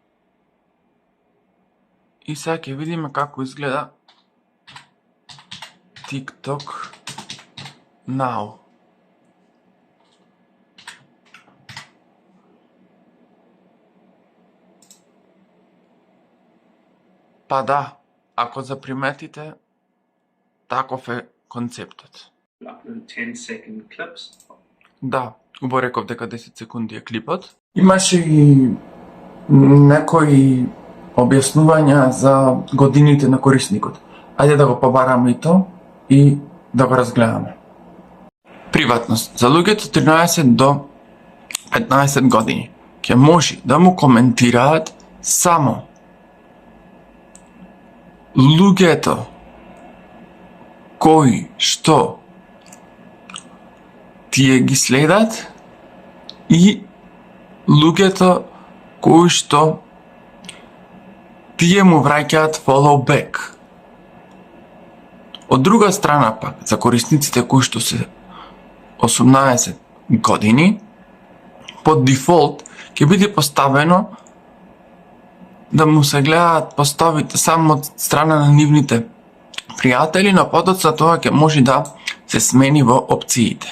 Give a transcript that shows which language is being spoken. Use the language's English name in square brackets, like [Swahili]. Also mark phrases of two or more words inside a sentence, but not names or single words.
[Macedonian] И сега ќе видиме како изгледа TikTok Now. Па да, ако заприметите, таков е концептот. [English] Upload 10-second clips. [Macedonian] Да, убаво реков дека 10 секунди е клипот. Имаше и некои објаснувања за годините на корисникот. Ајде да го побараме и то и да го разгледаме. Приватност. За луѓето 13 до 15 години ќе може да му коментираат само луѓето кои што тие ги следат и луѓето кои што тие му враќаат [English] follow back. [Macedonian] Од друга страна пак, за корисниците кои што се 18 години, под дефолт ќе биде поставено да му се гледаат постовите само од страна на нивните пријатели, но подоцна тоа ќе може да се смени во опциите.